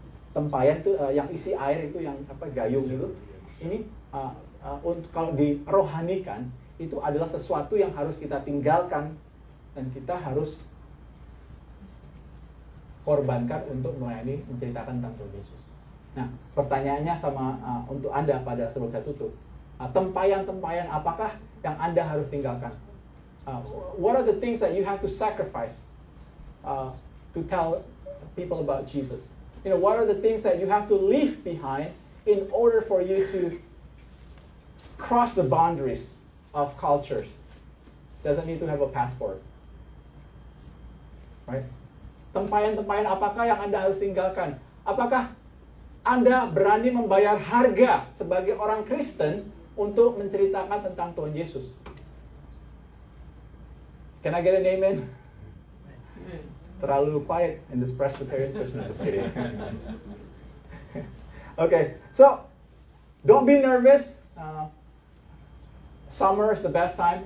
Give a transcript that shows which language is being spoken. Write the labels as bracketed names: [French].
[Indonesian] Tempayan itu yang isi air itu yang gayung itu. Ini kalau dirohanikan itu adalah sesuatu yang harus kita tinggalkan dan kita harus korbankan untuk melayani, menceritakan tentang Tuhan Yesus. Nah, pertanyaannya untuk Anda sebelum saya tutup. Tempayan-tempayan apakah yang Anda harus tinggalkan? [English] What are the things that you have to sacrifice to tell people about Jesus? What are the things that you have to leave behind in order for you to cross the boundaries of cultures? Doesn't need to have a passport. [Indonesian] Right? Tempayan-tempayan apakah yang Anda harus tinggalkan? Apakah Anda berani membayar harga sebagai orang Kristen untuk menceritakan tentang Tuhan Yesus? [English] Can I get an amen? [Indonesian] Terlalu [English] quiet in this Presbyterian church. No, just kidding. Okay, so don't be nervous. Summer is the best time.